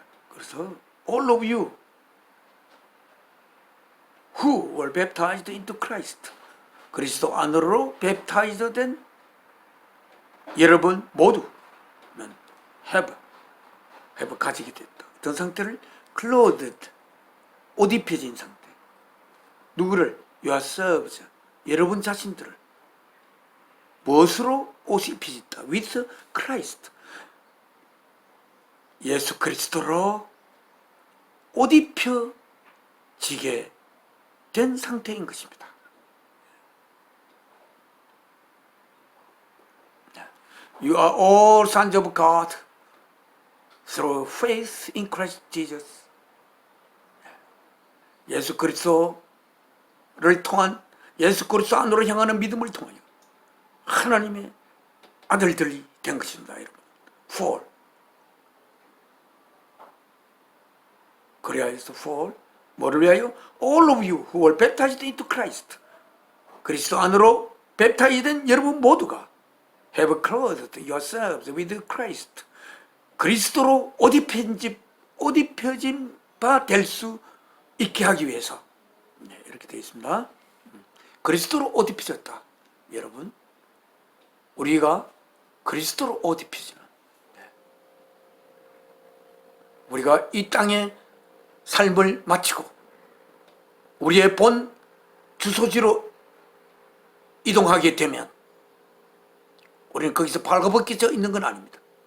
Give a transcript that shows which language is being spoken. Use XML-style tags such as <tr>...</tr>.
<ko>그래서</ko> <en>all of you who were baptized into Christ,</en> <ko>그리스도 안으로 baptized 된 여러분 모두는</ko> <en>have</en> <ko>가지게 됐다. 어떤 상태를?</ko> <en>clothed,</en> <ko>옷 입혀진 상태. 누구를?</ko> <en>yourselves,</en> <ko>여러분 자신들을 무엇으로 옷 입혀졌다?</ko> <en>with Christ,</en> <ko>예수 그리스도로 옷 입혀지게 된 상태인 것입니다.</ko> <en>You are all sons of God through faith in Christ Jesus.</en> <ko>예수 그리스도를 통한, 예수 그리스도 안으로 향하는 믿음을 통하여 하나님의 아들들이 된 것입니다, 여러분.</ko> <en>For.</en> <ko>그래야 해서</ko> <en>for,</en> <ko>뭐를 위하여?</ko> <en>All of you who were baptized into Christ.</en> <ko>그리스도 안으로 baptized 된 여러분 모두가</ko> <en>have clothed yourselves with Christ.</en> <ko>그리스도로 옷 입혀진 바 될 수 있게 하기 위해서, 이렇게 되어 있습니다. 그리스도로 옷 입혀졌다. 여러분, 우리가 그리스도로 옷 입혀지는, 우리가 이 땅에 삶을 마치고 우리의 본 주소지로 이동하게 되면 우리는 거기서 발가벗겨져 있는 건 아닙니다.</ko>